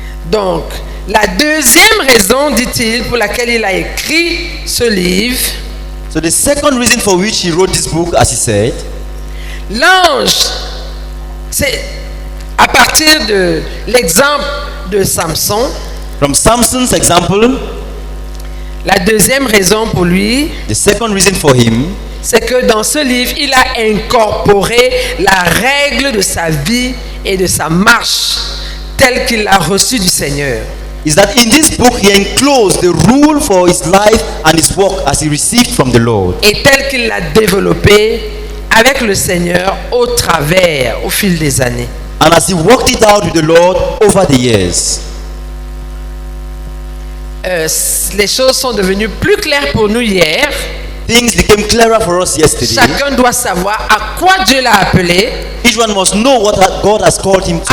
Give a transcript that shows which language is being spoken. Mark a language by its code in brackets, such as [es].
[fr] Donc, la deuxième raison, dit-il, pour laquelle il a écrit ce livre, [en] So the second reason for which he wrote this book, as he said, [fr] l'ange, c'est à partir de l'exemple de Samson. [en] from Samson's example, [fr] La deuxième raison pour lui, [en] the second reason for him, [fr] c'est que dans ce livre, il a incorporé la règle de sa vie et de sa marche telle qu'il l'a reçue du Seigneur. [en] is that in this book he enclosed the rule for his life and his work as he received from the Lord, [fr] Et telle qu'il l'a développée avec le Seigneur au fil des années. [en] and as he worked it out with the Lord over the years. [fr] Les choses sont devenues plus claires pour nous hier. [en] Things became clearer for us yesterday. [fr] Chacun doit savoir à quoi Dieu l'a appelé, [en] Each one must know what God has called him to,